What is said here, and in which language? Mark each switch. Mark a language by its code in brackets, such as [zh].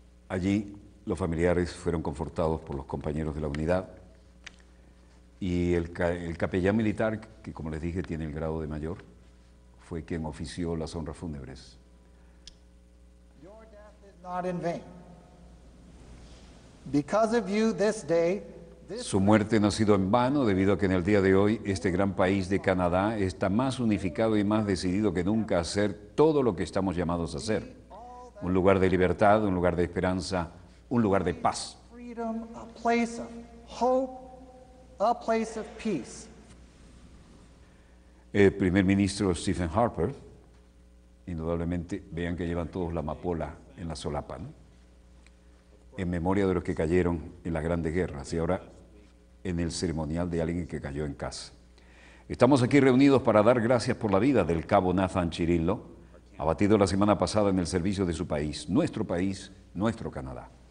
[es] Allí los familiares fueron confortados por los compañeros de la unidad y el capellán militar, que como les dije tiene el grado de mayor, fue quien ofició las honras fúnebres. [en] Your death is not in vain. Because of you this day, [es] Su muerte no ha sido en vano debido a que en el día de hoy este gran país de Canadá está más unificado y más decidido que nunca a hacer todo lo que estamos llamados a hacer. Un lugar de libertad, un lugar de esperanza, un lugar de paz. [en] freedom, a place of hope, a place of peace. [es] El primer ministro Stephen Harper, indudablemente, vean que llevan todos la amapola en la solapa, ¿no? En memoria de los que cayeron en las grandes guerras y ahora en el ceremonial de alguien que cayó en casa. Estamos aquí reunidos para dar gracias por la vida del cabo Nathan Chirillo, abatido la semana pasada en el servicio de su país, nuestro Canadá.